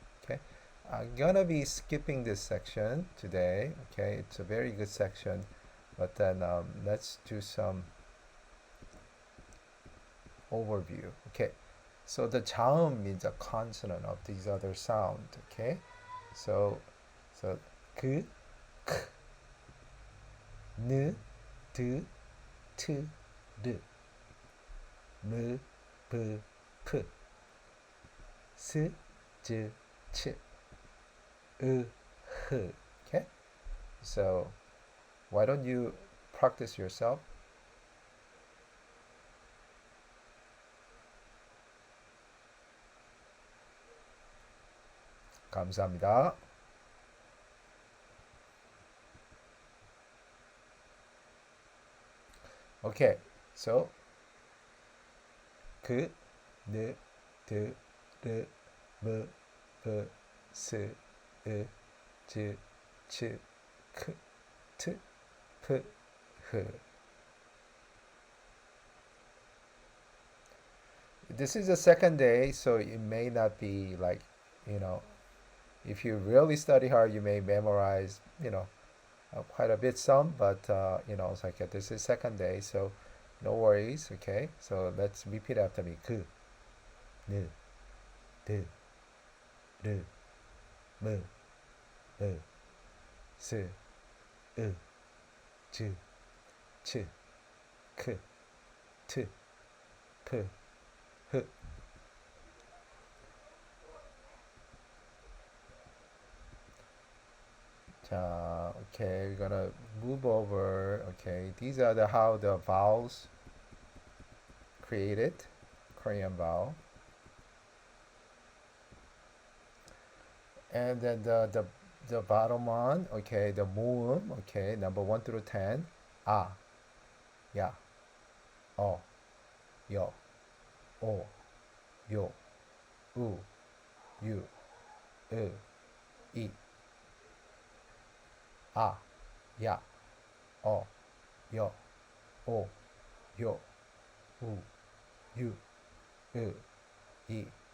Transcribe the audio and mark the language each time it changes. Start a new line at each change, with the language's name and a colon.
English: Okay, I'm gonna be skipping this section today. Okay, it's a very good section, but then let's do some overview. Okay, so the 자음 means a consonant of these other sound. Okay, so
Korean: 그, 크, 느, 드, 트, 르, 무, 브, 프, 스, 즈, 치, 으, 흐.
English: Okay, so why don't you practice yourself?
Korean: 감사합니다.
English: Okay, so
Korean: 그, 느, 드, 르, 무, 브, 스, 으, 즈, 치, 크, 트, 프, 흐.
English: This is the second day, so it may not be like, if you really study hard, you may memorize, quite a bit some, but, it's like this is second day, so no worries. Okay, so let's repeat after me.
Korean: 그, 느, 드, 르, 무, 브, 스, 으, 즈, 치, 크, 트, 프, 흐.
English: Okay, we're gonna move over. Okay, these are how the vowels created, Korean vowel, and then the bottom one. Okay, the 모음. Okay, number 1 through 10.
Korean: 아, 야, 어, 여, 오, 요, 우, 유, 으, 이. 아, 야, 어, 여, 오, 요, 우, 유, 으, 이.